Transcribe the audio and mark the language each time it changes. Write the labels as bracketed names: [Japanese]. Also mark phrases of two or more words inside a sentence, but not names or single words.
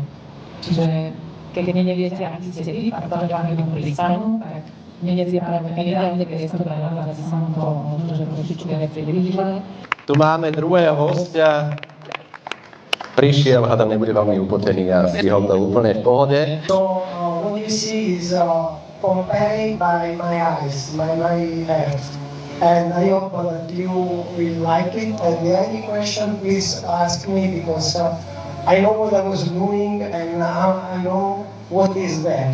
[Slovak] Čiže keď neviete, aký ste typ, a to vám ľuďom pristanú, tak dnes je práve ideálne priestor pre vás, aby sa vám to môže trošičku viac priblížilo. Tu máme druhého hostia. Prišiel, hádam, nebude veľmi upotený a stihol to úplne v pohode. [English] So what you see is Pompeii by my eyes, my head. And I hope that you will like it. And any question, please ask me because I know what I was doing and I know what is there.